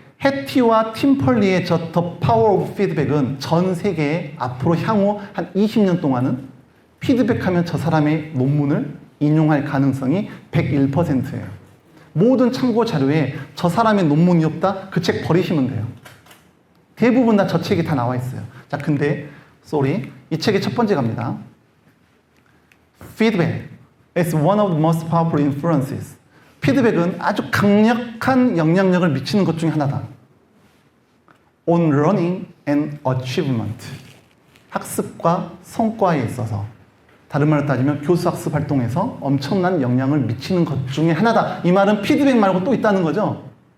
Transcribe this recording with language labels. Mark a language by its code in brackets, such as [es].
[ko] 해티와 팀펄리의 The Power of Feedback은 전 세계에 앞으로 향후 한 20년 동안은 피드백하면 저 사람의 논문을 인용할 가능성이 101%예요. 모든 참고 자료에 저 사람의 논문이 없다? 그 책 버리시면 돼요. 대부분 다 저 책이 다 나와 있어요. 자, 근데 이 책의 첫 번째 갑니다. [en] Feedback is one of the most powerful influences. [ko] 피드백은 아주 강력한 영향력을 미치는 것 중에 하나다. [en] On learning and achievement. [ko] 학습과 성과에 있어서. 다른 말로 따지면 교수학습 활동에서 엄청난 영향을 미치는 것 중에 하나다. 이 말은 피드백 말고 또 있다는 거죠.